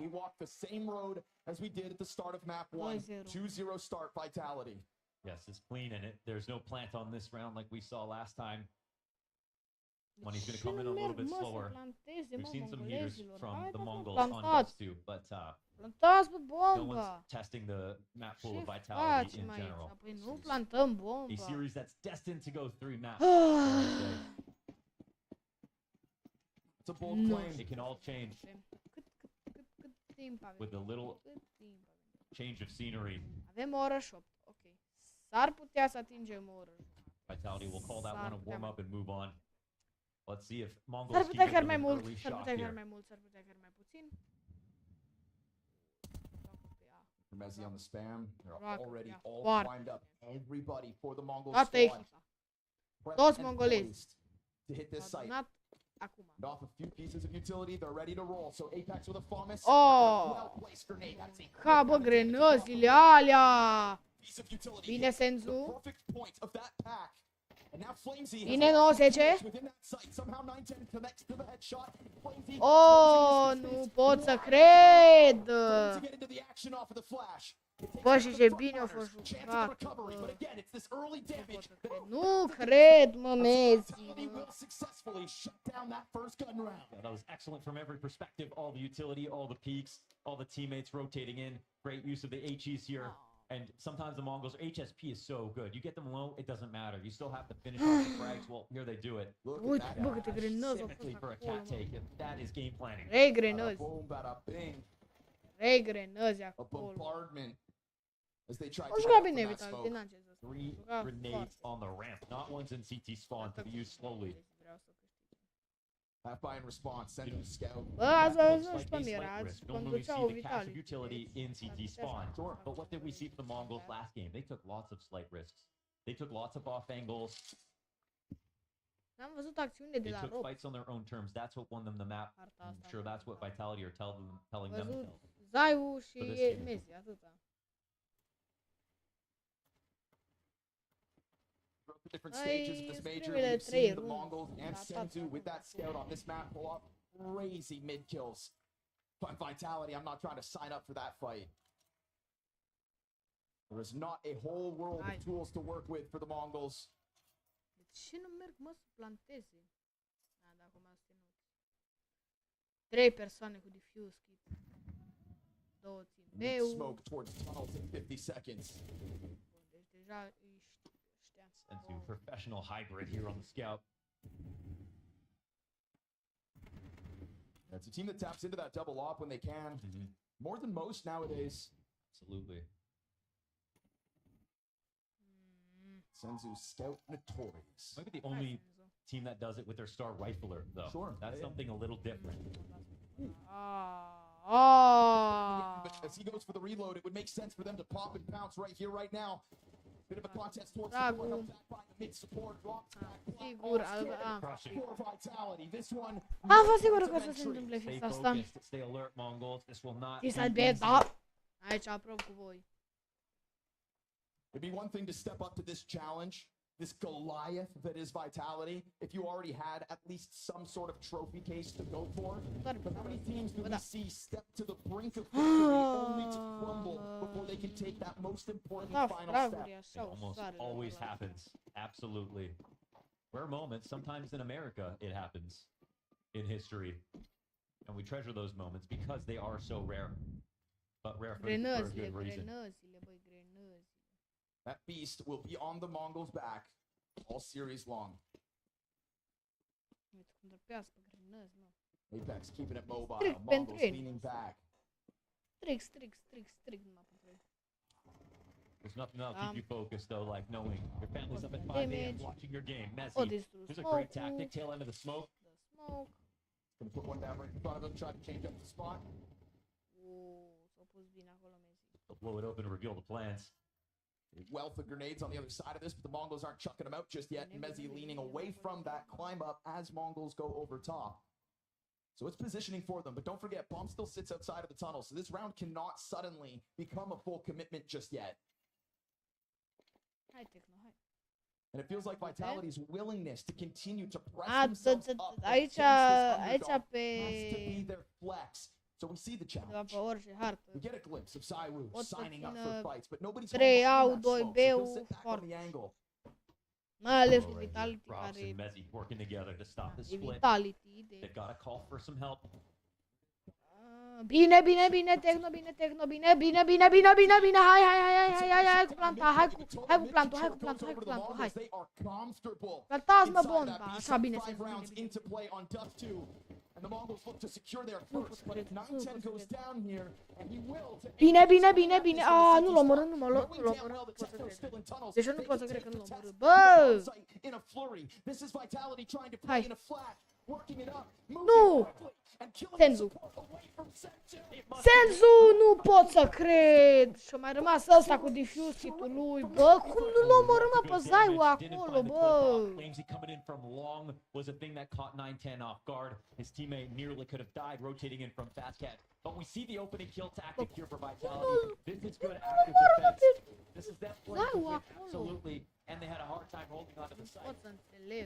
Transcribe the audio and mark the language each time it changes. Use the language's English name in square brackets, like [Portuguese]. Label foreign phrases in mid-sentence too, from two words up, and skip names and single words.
[English] We walked the same road as we did at the start of map 1. 2-0 start Vitality. Yes, it's clean, and there's no plant on this round like we saw last time. Money's going to come in a little bit slower. We've seen some heaters from the Mongols on Dust 2, but [Romanian] plantați pe no bomba. [English] one's testing the map pool of Vitality in general. [Romanian] Păi nu plantăm bomba. [English] A series that's destined to go 3 maps. It's a bold claim. It can all change with a little change of scenery. [Romanian] Avem o oră și 8. Ok. S-ar putea să atingem o oră. [English] Vitality will call that one a warm-up and move on. Let's see if Mongols [Romanian] S-ar [English] keep [Romanian] putea chiar [English] it [Romanian] mai [English] an [Romanian] mult, [English] early [Romanian] s-ar [English] shot [Romanian] putea chiar [English] here. [Romanian] mai mult, s-ar putea chiar mai puțin. [English] Messi on the spam. They're already all [Romanian] Foarte [English] primed up. Everybody for the Mongol [Romanian] Toată [English] squad. [Romanian] echipa. Toți mongolezi. [English] Poised to hit this site. [Romanian] Adunat acum. [English] And off a few pieces of utility, they're ready to roll. So Apex with a famous well-placed grenade. That's a [Romanian] Ca bă, grenăzile alea. [English] piece of utility. [Romanian] Bine, [English] The Senzu. perfect point of that pack. And now Flamesy has [Romanian] Bine, 90. [English] within that site. Somehow 910 connects to the headshot. Flamesy [Romanian] Oh, nu pot să cred. [English] to get into the action off of the flash. [Romanian] Bă, și ce bine a fost jucat. [English] But again, it's this early damage. [Romanian] Nu cred, mă, Messi. [English] Will successfully shut down that first gun round. Yeah, that was excellent from every perspective. All the utility, all the peaks, all the teammates rotating in. Great use of the HEs here. And sometimes the Mongols, HSP is so good. You get them low, it doesn't matter. You still have to finish off the frags. Well, here they do it. [Romanian] Uite, bă, câte grenăzi au [English] Specifically [Romanian] fost [English] for a [Romanian] acolo, [English] cat take. That is game planning. [Romanian] 3 grenăzi. [English] Boom, bada bing. [Romanian] 3 grenăzi [English] A [Romanian] acolo. [English] bombardment as they try [Romanian] O [English] to [Romanian] jucat [English] get [Romanian] bine [English] out from that [Romanian] Vitality, [English] smoke. [Romanian] n-am ce să spun. [English] 3 [Romanian] Juca [English] grenades [Romanian] foarte. [English] on the ramp, not ones in CT spawn to be used slowly. [Romanian] Vreau să câștig. [English] Half buy in response, send him scout. [Romanian] Bă, ați [English] That [Romanian] văzut [English] looks [Romanian] și [English] like [Romanian] pe [English] a [Romanian] mine, [English] slight [Romanian] ați [English] risk. Normally we see [Romanian] conduceau [English] the passive [Romanian] Vitality. [English] utility in CT spawn. But what did we see from the Mongols last game? They took lots of slight risks. They took lots of off angles. [Romanian] N-am văzut acțiunile de [English] They [Romanian] la [English] took [Romanian] Rob. [English] fights on their own terms. That's what won them the map. [Romanian] Harta [English] I'm [Romanian] asta. [English] sure that's what Vitality are telling them. [Romanian] Văzut Zaiu și [English] For this game. [Romanian] Messi, atâta. [English] Throughout the different [Romanian] Ai, [English] stages of this major, [Romanian] primele [English] we've [Romanian] trei [English] seen the [Romanian] runde. [English] Mongols and [Romanian] Da, [English] Senzu [Romanian] da, [English] with [Romanian] da. [English] that scout on this map pull off crazy mid kills. But Vitality, I'm not trying to sign up for that fight. There is not a whole world [Romanian] Hai. [English] of tools to work with for the Mongols. [Romanian] De ce nu merg, mă, să planteze? Da, da, acum ați ținut. 3 persoane cu [English] diffuse kit. [Romanian] 2 țin [English] Mid [Romanian] B-ul. [English] smoke towards tunnels in 50 seconds. [Romanian] Bun, deci deja îi știam. [English] Into professional hybrid here on the scout. It's a team that taps into that double op when they can. More than most nowadays. Absolutely. Senzu scout notorious. Maybe the only team that does it with their star rifler, though. Sure. That's something a little different. But as he goes for the reload, it would make sense for them to pop and pounce right here, right now. Bit of a contest towards support, held back by the mid support, rocks back. [Romanian] Sigur, [English] For Vitality, this one. [Romanian] am fost sigură că o să se întâmple [English] Stay [Romanian] fix asta. [English] focused, stay alert, Mongols. This will not This be had been, easy. [Romanian] da. Aici aprob cu voi. [English] It'd be one thing to step up to this challenge, this Goliath that is Vitality, if you already had at least some sort of trophy case to go for. But how many teams do we see step to the brink of victory only to crumble before they can take that most important final step? It almost always happens. Absolutely. Rare moments. Sometimes in America, it happens in history. And we treasure those moments because they are so rare. But rare for a [Romanian] Grenăzile, [English] good reason. [Romanian] grenăzile, băi, grenăzile. [English] That beast will be on the Mongols' back all series long. [Romanian] Uite cum drăpească grenăzi, mă. [English] Apex keeping it mobile. [Romanian] Strict [English] Mongols [Romanian] pentru ei. [English] leaning back. [Romanian] Strict numai pentru ei. [English] There's nothing that'll keep you focused, though, like knowing your family's up at 5 a.m. watching your game. [Romanian] O Messi. distrus [English] Here's a great [Romanian] smoke-ul. [English] tactic. Tail end of the smoke. The smoke. Gonna put one down right in front of him, try to change up the spot. [Romanian] S-a pus bine acolo Messi. [English] They'll blow it open to reveal the plans. A wealth of grenades on the other side of this, but the Mongols aren't chucking them out just yet. Mezzi leaning away from that climb up as Mongols go over top. So it's positioning for them, but don't forget, Bomb still sits outside of the tunnel, so this round cannot suddenly become a full commitment just yet. [Romanian] Hai, Tecno, hai. [English] And it feels like Vitality's willingness to continue to press [Romanian] A, [English] themselves up [Romanian] aici, [English] against this [Romanian] aici [English] underdog [Romanian] pe... [English] has to be their flex. So we see the [Romanian] Da, [English] challenge. [Romanian] pe orice hartă. [English] We get a glimpse of Saiwu [Romanian] Pot să [English] signing up [Romanian] țină [English] for fights, but nobody's [Romanian] 3 [English] home [Romanian] au, [English] behind [Romanian] 2 [English] that smoke, so he'll [Romanian] B-ul, [English] sit back on the angle. [Romanian] Mai ales [English] Oh, [Romanian] cu [English] right [Romanian] Vitality, [English] here. Props [Romanian] care [English] and Messi working together to stop the [Romanian] e [English] split. [Romanian] Vitality. [English] They've [Romanian] Deci... [English] got to call for some help. [Romanian] Bine, bine, bine, Tecno, bine, Tecno, bine, bine, bine, bine, bine, bine, hai cu planta, hai cu plantul, hai cu plantul, hai cu plantul, hai. [English] They are comfortable. [Romanian] Plantați-mă [English] inside [Romanian] bomba, [English] that beast. [Romanian] așa, bine, [English] 5 [Romanian] bine, [English] rounds [Romanian] bine. [English] into play on Duck 2. And the Mongols look to secure their first, but if 9-10 goes down here, and he will to [Romanian] Bine, bine, bine, bine, a, nu l-am omorât, nu l-am omorât, pot să cred. Deci eu nu pot să cred că nu l-am omorât, bă! [English] in a flurry. This is Vitality trying to [Romanian] Hai. [English] play in a flat, working it up, [Romanian] Nu! [English] moving quickly, and killing the Senzu. support away from Senzu. [Romanian] Senzu, nu pot să cred! Și-a mai rămas ăsta cu [English] diffuse kit-ul [Romanian] lui, bă, cum nu l-a omorât, mă, pe Zaiu acolo, bă! [English] Claims he coming in from long was a thing that caught 9-10 off guard. His teammate nearly could have died rotating in from Fast Cat. But we see the opening kill tactic here for Vitality. This is good active defense. This is them playing to win, absolutely. And they had a hard time holding onto the site. [Romanian] Pot să înțeleg.